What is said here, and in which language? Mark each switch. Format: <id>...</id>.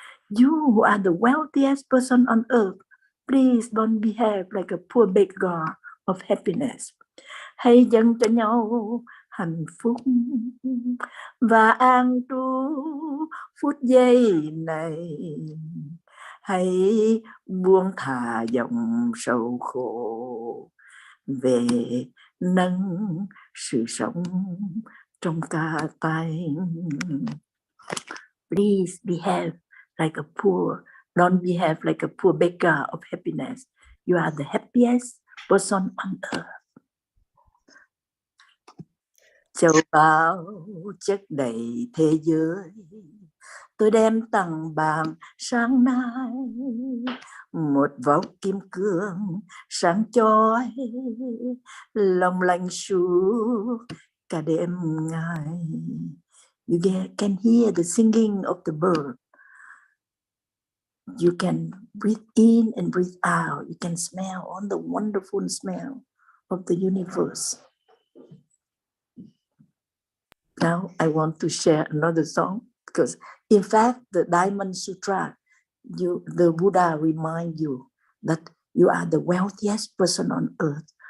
<en>You who are the wealthiest person on earth, please don't behave like a poor beggar of happiness.</en> <vi>Hãy dâng cho nhau hạnh phúc và an trú phút giây này. Hãy buông thả dòng sầu khổ, về nâng sự sống trong cả tay.</vi> <en>Please behave like a poor, don't behave like a poor beggar of happiness. You are the happiest person on earth.</en> <vi>Châu báu chất đầy thế giới, tôi đem tặng bạn sáng nay một vòng kim cương sáng chói, long lanh suốt cả đêm ngày.</vi> <en>You can hear the singing of the bird. You can breathe in and breathe out. You can smell all the wonderful smell of the universe. Now I want to share another song, because in fact the Diamond Sutra, the Buddha remind you that you are the wealthiest person on earth.</en>